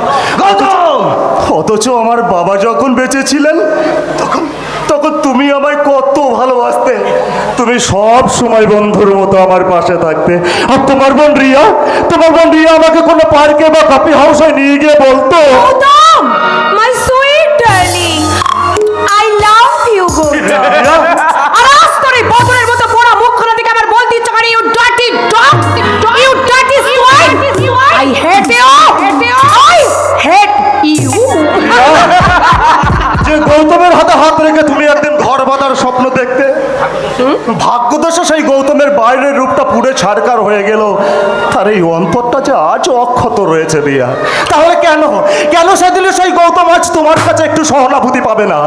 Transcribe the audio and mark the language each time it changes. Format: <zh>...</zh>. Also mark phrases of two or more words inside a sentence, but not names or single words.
<bn>অথচ আমার বাবা যখন বেঁচে ছিলেন তখন তুমি আমায় কত ভালোবাসতে। তুমি সব সময় বন্ধুর মতো আমার পাশে থাকতে। আর তোমার বোন রিয়া আমাকে কোনো পার্কে বা কফি হাউসে নিয়ে গিয়ে বলতো, গৌতম,</bn> <en>my sweet darling, I love you, গৌতম।</en> <bn>আর আজ তোর এই বদরের মতো পোড়া মুখখানা থেকে আমার বলতে ইচ্ছা করে, you dirty dog, you dirty swine, I hate you, I hate you। যে গৌতমের হাতে হাত রেখে তুমি একদিন ঘর বাঁধার স্বপ্ন দেখতে, ভাগ্যদশা সেই গৌতমের বাইরের রূপটা পুড়ে ছাড়কার হয়ে গেল, তার এই অন্তরটা যে আজ অক্ষত রয়েছে রিয়া। তাহলে কেন সেদিন সেই গৌতম আজ তোমার কাছে একটু সহানুভূতি পাবে না?</bn>